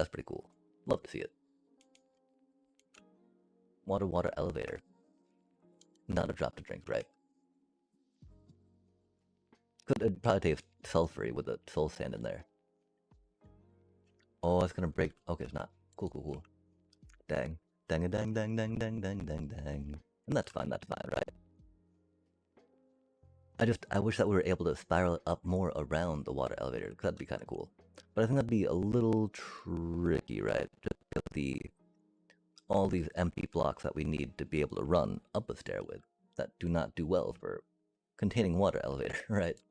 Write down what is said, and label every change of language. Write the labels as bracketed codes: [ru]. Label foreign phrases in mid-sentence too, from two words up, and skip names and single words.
[en] That's pretty cool. Love to see it. Water elevator. Not a drop to drink, right? Could probably taste sulfury with the soul sand in there. Oh, it's gonna break. Okay, it's not. Cool. Dang. Dang a dang dang dang dang dang dang dang. And that's fine, right? I wish that we were able to spiral it up more around the water elevator, because that'd be kind of cool. But I think that'd be a little tricky, right? Just all these empty blocks that we need to be able to run up a stair with that do not do well for containing water elevator, right?